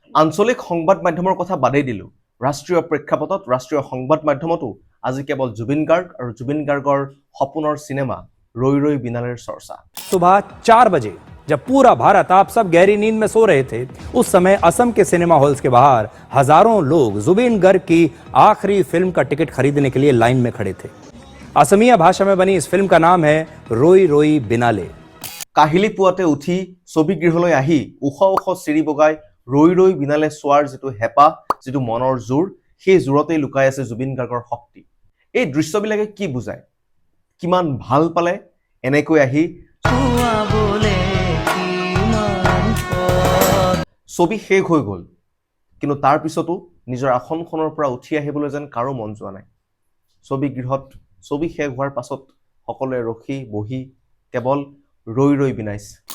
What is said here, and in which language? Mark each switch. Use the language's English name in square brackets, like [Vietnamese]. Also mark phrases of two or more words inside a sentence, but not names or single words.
[Assamese] আঞ্চলিক সংবাদ মাধ্যমৰ কথা বাদেই দিলোঁ ৰাষ্ট্ৰীয় প্ৰেক্ষাপটত ৰাষ্ট্ৰীয় সংবাদ মাধ্যমতো আজি কেৱল জুবিন গাৰ্গ আৰু জুবিন গাৰ্গৰ সপোনৰ সিনেমা ৰৈ ৰৈ বিনালেৰ চৰ্চা [Hindi] सुबह 4 बजे जब पूरा भारत आप सब गहरी नींद में सो रहे थे उस समय असम के [English] cinema halls [Hindi] के बाहर हजारों लोग जुबिन गर्ग की आखिरी फिल्म का टिकट खरीदने के लिए लाइन में खड़े थे। असमिया भाषा में बनी इस फिल्म का नाम है रोई रोई बिनाले। [Assamese] কাহিলি পুৱাতে উঠি ছবিগৃহলৈ আহি ওখ ওখ চিৰি বগাই ৰৈ ৰৈ বিনালে চোৱাৰ যিটো হেঁপাহ যিটো মনৰ জোৰ সেই জোৰতেই লুকাই আছে জুবিন গাৰ্গৰ শক্তি এই দৃশ্যবিলাকে কি বুজায় কিমান ভাল পালে এনেকৈ আহি ছবি শেষ হৈ গ'ল কিন্তু তাৰ পিছতো নিজৰ আসনখনৰ পৰা উঠি আহিবলৈ যেন কাৰো মন যোৱা নাই ছবিগৃহত ছবি শেষ হোৱাৰ পাছত সকলোৱে ৰখি বহি কেৱল ৰৈ ৰৈ বিনাইছে